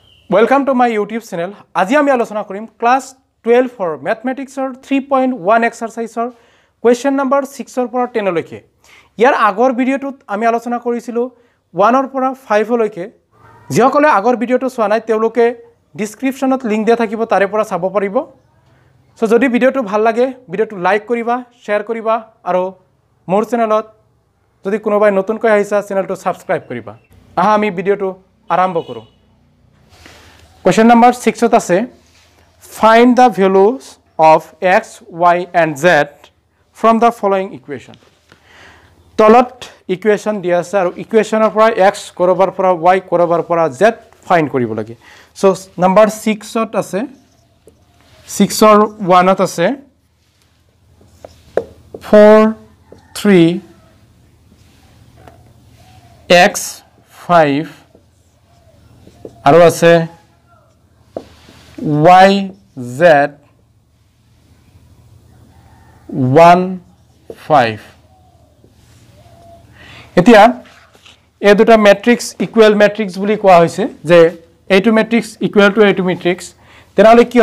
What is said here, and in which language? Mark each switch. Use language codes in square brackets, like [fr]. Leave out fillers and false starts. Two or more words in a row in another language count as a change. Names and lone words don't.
[en] Welcome to my YouTube channel. [as] আজি আমি আলোচনা কৰিম [en] class 12 for mathematics 3.1 exercise question number 6 [as] ৰ পৰা 10 লৈকে ইয়াৰ আগৰ ভিডিওটোত আমি আলোচনা কৰিছিলো 1 ৰ পৰা 5 লৈকে যিসকলে আগৰ ভিডিওটো চোৱা নাই তেওঁলোকে ডেসক্ৰিপচনত লিংক দিয়া থাকিব তাৰে পৰা চাব পাৰিব সো যদি ভিডিওটো ভাল লাগে ভিডিওটো লাইক কৰিবা শেয়াৰ কৰিবা আৰু মোৰ চেনেলত যদি কোনোবাই নতুনকৈ আহিছা চেনেলটো সাবস্ক্ৰাইব কৰিবা আহা আমি ভিডিওটো আৰম্ভ কৰো [en] Question number 6 [as] ত আছে [en] find the values of x, y and z from the following equation. [as] তলত equation দিয়া আছে আৰু equationৰ পৰা x কৰবাৰ পৰা y কৰবাৰ পৰা z find কৰিব লাগে. So number 6 ত আছে 6 or 1 ত আছে 4 3 x 5 আৰু আছে y z 1 5 এতিয়া এই দুটা [en] matrix equal matrix [as] বুলি কোৱা হৈছে যে এইটো [en] matrix equal to [as] এইটো ম্যাট্ৰিক্স তেনালে কি